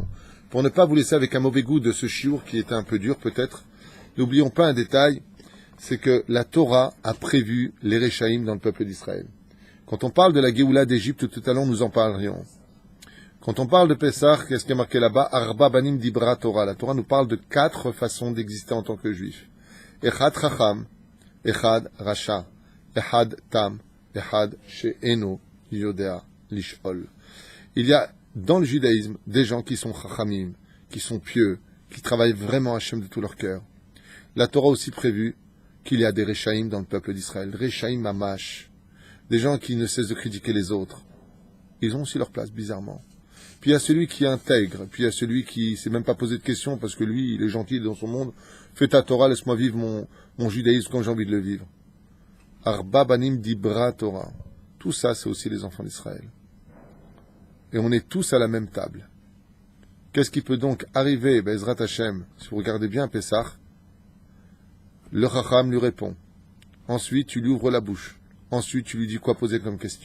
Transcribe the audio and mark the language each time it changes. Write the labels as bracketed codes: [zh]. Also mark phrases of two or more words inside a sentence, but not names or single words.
[fr] Pour ne pas vous laisser avec un mauvais goût de ce chiour qui était un peu dur peut-être, n'oublions pas un détail, c'est que la Torah a prévu les Réchaïm dans le peuple d'Israël. Quand on parle de la Géoula d'Égypte, tout à l'heure nous en parlions. Quand on parle de Pessah, qu'est-ce qui est marqué là-bas? [he] ארבעה בנים דיברה תורה. [fr] La Torah nous parle de 4 façons d'exister en tant que juif. [he] אחד חכם, אחד רשע, אחד תם, אחד שאינו יודע לשאול. [fr] Il y a dans le judaïsme des gens qui sont chachamim, qui sont pieux, qui travaillent vraiment Hachem de tout leur cœur. La Torah aussi prévu qu'il y a des Réchaïm dans le peuple d'Israël. [he] רשעים ממש. [fr] Des gens qui ne cessent de critiquer les autres. Ils ont aussi leur place, bizarrement. Puis il y a celui qui est intègre. Puis il y a celui qui ne s'est même pas posé de questions parce que lui, il est gentil, il est dans son monde. Fais ta Torah, laisse-moi vivre mon judaïsme comme j'ai envie de le vivre. [he] ארבעה בנים דיברה תורה. [fr] Tout ça, c'est aussi les enfants d'Israël. Et on est tous à la même table. Qu'est-ce qui peut donc arriver, [he] בעזרת השם, [fr] si vous regardez bien Pessah, le Chacham lui répond. Ensuite, tu lui ouvres la bouche. Ensuite, tu lui dis quoi poser comme question.